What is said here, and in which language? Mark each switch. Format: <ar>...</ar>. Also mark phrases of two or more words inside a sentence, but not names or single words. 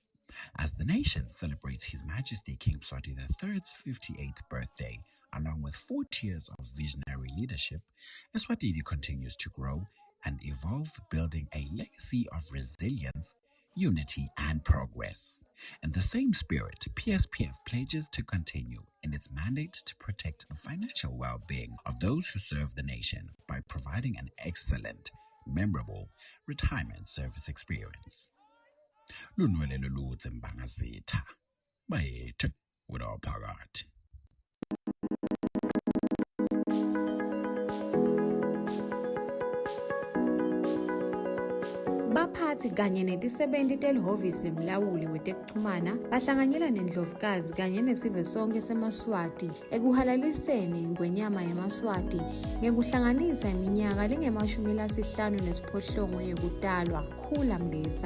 <en>As the nation celebrates His Majesty King Mswati III's 58th birthday, along with 40 years of visionary leadership, Eswatini continues to grow and evolve, building a legacy of resilience, unity, and progress. In the same spirit, PSPF pledges to continue in its mandate to protect the financial well-being of those who serve the nation by providing an excellent, memorable retirement service experience.</en> <ss>Lunwele lulutse mbangazitha bayethe udaphakathi. Baphathi kanye netisebenzi telihhovisi lemlawuli wetekuchumana bahlanganyela nendlovukazi kanye nesive sonke seMaswati ekuhalaliseni ingwenyama yeMaswati ngekuhlanganisa iminyaka lengama-58 yekutalwa Khula Mlisa.</ss>